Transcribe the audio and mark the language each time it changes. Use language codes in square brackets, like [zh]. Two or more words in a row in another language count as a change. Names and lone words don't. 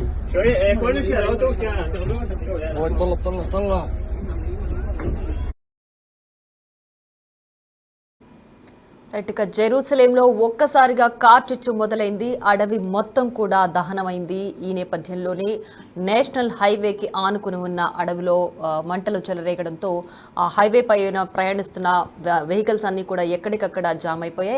[ar] شوية كل شيء لو توسع تاخذوها تمشوا طلع طلع طلع. [te] రైట్, ఇక జెరూసలేంలో ఒక్కసారిగా కార్చిచ్చు మొదలైంది. అడవి మొత్తం కూడా దహనమైంది. ఈ నేపథ్యంలోనే [en] national highwayకి [te] ఆనుకుని ఉన్న అడవిలో మంటలు చెలరేగడంతో ఆ హైవే పైన ప్రయాణిస్తున్న వెహికల్స్ అన్నీ కూడా ఎక్కడికక్కడ జామ్ అయిపోయాయి.